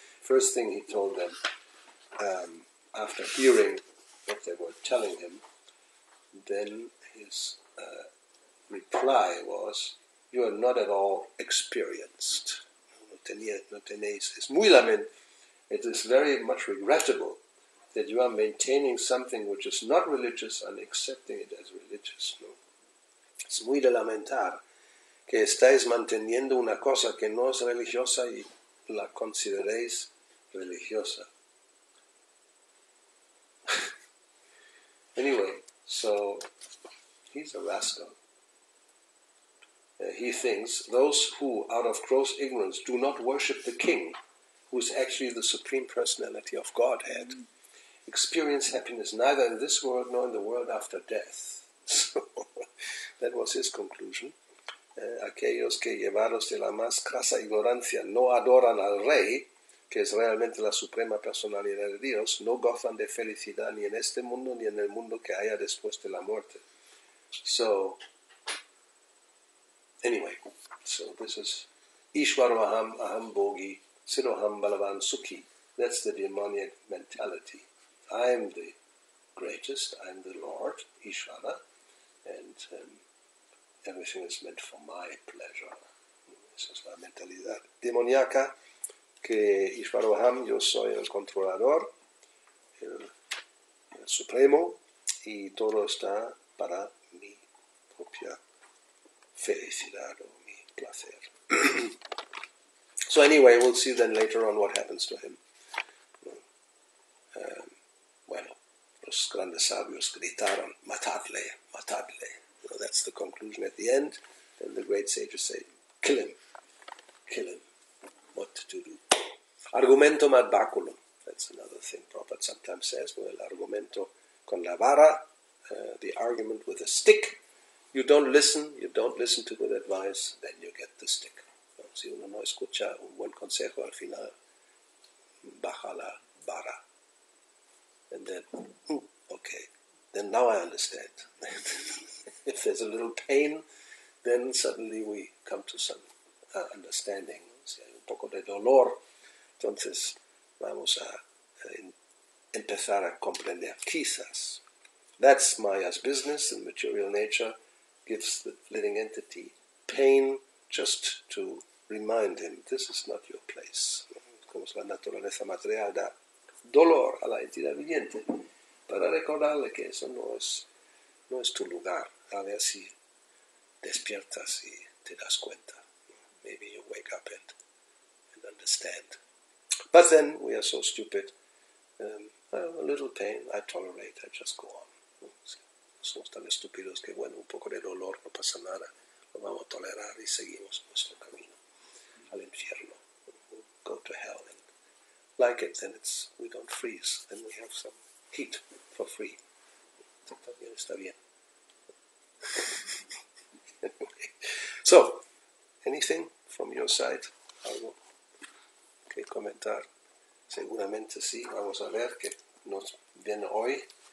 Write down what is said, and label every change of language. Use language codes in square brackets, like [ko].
[en] First thing he told them, after hearing what they were telling him, then his reply was, you are not at all experienced. [es] No tenéis. [en] It is very much regrettable that you are maintaining something which is not religious and accepting it as religious. [es] ¿No? Es muy de lamentar que estáis manteniendo una cosa que no es religiosa y la consideréis religiosa. [en] Anyway, so he's a rascal. He thinks those who, out of gross ignorance, do not worship the king, who is actually the Supreme Personality of Godhead, experience happiness neither in this world nor in the world after death. So that was his conclusion. [es] Aquellos que, llevados de la más crasa ignorancia, no adoran al rey, que es realmente la suprema personalidad de Dios, no gozan de felicidad ni en este mundo ni en el mundo que haya después de la muerte. [en] So, anyway, so this is [sa] Ishwaroham Aham Bhogi Siroham Balavan Sukhi. [en] That's the demoniac mentality. I am the greatest, I am the Lord, Ishvara, and everything is meant for my pleasure. [es] Esa es la mentalidad demoníaca, que Ishvaroham, yo soy el controlador, el supremo, y todo está para mi propia felicidad o mi placer. [en] So anyway, we'll see then later on what happens to him. [es] Bueno, los grandes sabios gritaron, matadle, matadle. [en] That's the conclusion at the end. Then the great sages say, kill him, kill him. What to do? Argumentum ad baculum. That's another thing Prabhupada sometimes says. Well, [es] el argumento con la vara, [en] the argument with a stick. You don't listen to good advice, then you get the stick. [es] Si uno no escucha un buen consejo, al final baja la vara. [en] And then, okay, then now I understand. If there's a little pain, then suddenly we come to some understanding. [es] Si hay un poco de dolor, entonces vamos a empezar a comprender. Quizás. [en] That's Maya's business, and material nature gives the living entity pain just to remind him, this is not your place. [es] Como la naturaleza material da dolor a la entidad viviente, para recordarle que eso no es tu lugar. A ver si despiertas y te das cuenta. [en] Maybe you wake up and understand. But then we are so stupid. A little pain, I tolerate, I just go on. [es] Somos tan estúpidos que, bueno, un poco de dolor, no pasa nada. Lo vamos a tolerar y seguimos nuestro camino al infierno. [en] We'll go to hell and like it, then we don't freeze. Then we have some heat for free. [es] También está bien. [en] Anyway. So, anything from your side? [es] ¿Algo que comentar? Seguramente sí. Vamos a ver qué nos viene hoy.